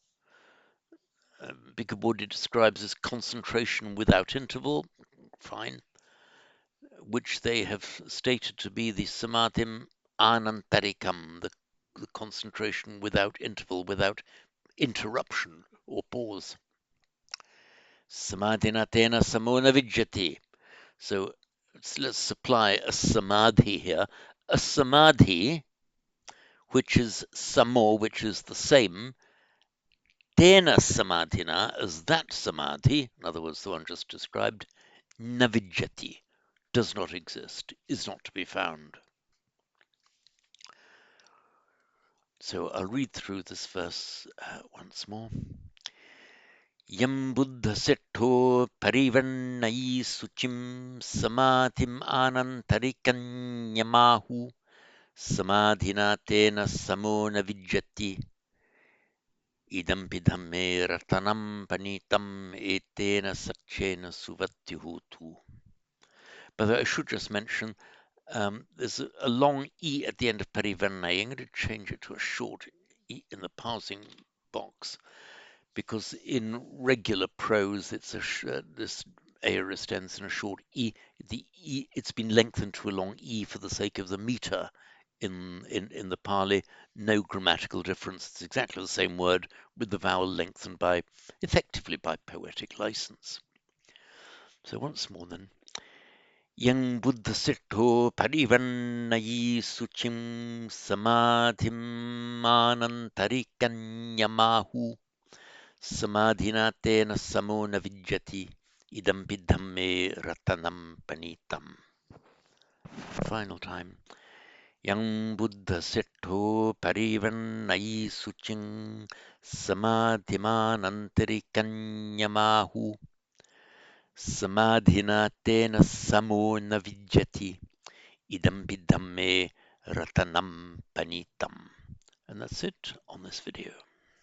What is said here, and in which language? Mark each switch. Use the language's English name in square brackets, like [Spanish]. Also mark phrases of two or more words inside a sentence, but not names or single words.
[English] Bhikkhu describes as concentration without interval, fine, which they have stated to be the [Pali] samadhim anantarikam, [English] the the concentration without interval, without interruption or pause. [Pali] Samadhina tena samona vijjati. [English] So let's supply a samadhi here. A samadhi, which is samo, which is the same, [Pali] tena samadhina, [English] as that samadhi, in other words, the one just described, navijjati, does not exist, is not to be found. So I'll read through this verse once more. [Pali] Yam buddha settho parivannai suchim samadhim anantarikanyamahu samadhina tena samo navijjati idampi dhamme ratanam panitam etena satchena suvatyuhutu. [English] But I should just mention there's a long E at the end of Parivannayi. I'm going to change it to a short E in the parsing box because in regular prose it's this aorist ends in a short E. The E, it's been lengthened to a long E for the sake of the meter in the Pali. No grammatical difference. It's exactly the same word with the vowel lengthened by effectively by poetic license. So once more then. [Pali] Yang Buddha Siddho Parivannayi Suchim Samadhim Anantarikanyamahu Samadhina Tena Samo Navijjati Idampi Dhamme Ratanam Panitam. [English] Final time. [Pali] Yang Buddha Siddho Parivannayi Suchim Samadhim Anantarikanyamahu Samadhina tena samo navijjati idampi dhamme ratanam panitam. [English] And that's it on this video.